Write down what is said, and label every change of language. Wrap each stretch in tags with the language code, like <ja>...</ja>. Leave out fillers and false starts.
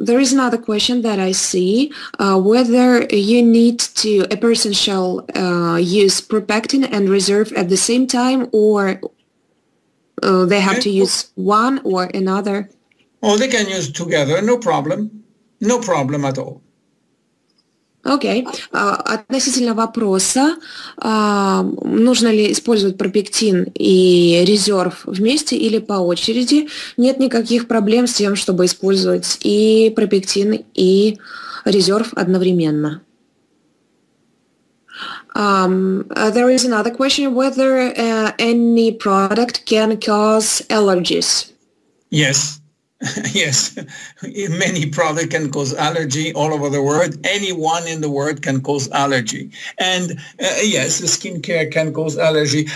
<en>There is another question that I see, whether a person shall use propectin and reserve at the same time, or they have to use one or another. Oh, they can use together, no problem. No problem at all.</en> <ru>Окей. Относительно вопроса, нужно ли использовать пропектин и резерв вместе или по очереди, нет никаких проблем с тем, чтобы использовать и пропектин, и резерв одновременно.</ru> <en>There is another question, whether any product can cause allergies. Yes. Yes, many products can cause allergy all over the world. Anyone in the world can cause allergy. And yes, the skincare can cause allergy.</en>